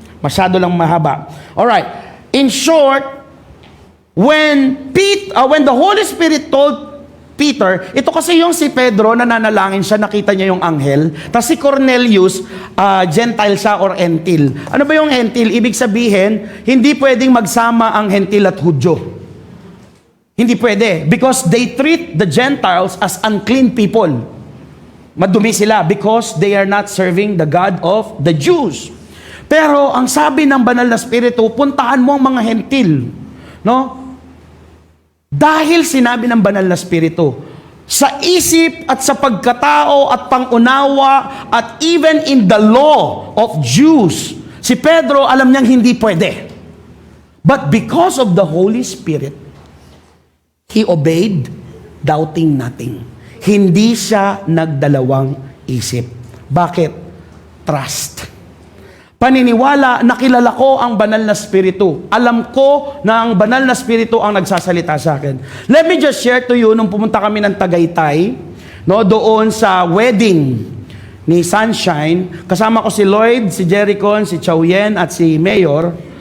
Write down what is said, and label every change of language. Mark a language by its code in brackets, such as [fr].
[tl] Masyado lang mahaba. [en] Alright. In short, when the Holy Spirit told Peter, [tl] ito kasi yung si Pedro, nananalangin siya, nakita niya yung anghel. Tapos si Cornelius, Gentile siya or Entil. Ano ba yung Entil? Ibig sabihin, hindi pwedeng magsama ang Hentil at Hudyo. Hindi pwede. [en] Because they treat the Gentiles as unclean people. [tl] Madumi sila [en] because they are not serving the God of the Jews. [tl] Pero ang sabi ng banal na Espiritu, puntahan mo ang mga Hentil. No? Dahil sinabi ng banal na Espiritu, sa isip at sa pagkatao at pangunawa at [en] even in the law of Jews, [tl] si Pedro alam niyang hindi pwede. [en] But because of the Holy Spirit, he obeyed, doubting nothing. [tl] Hindi siya nagdalawang isip. Bakit? Trust. paniniwala na kilala ko ang banal na spiritu. Alam ko na ang banal na spiritu ang nagsasalita sa akin. [en] Let me just share to you, [tl] nung pumunta kami ng Tagaytay, no, doon sa wedding ni Sunshine, kasama ko si Lloyd, si Jericon, si Chowyen, at si Mayor.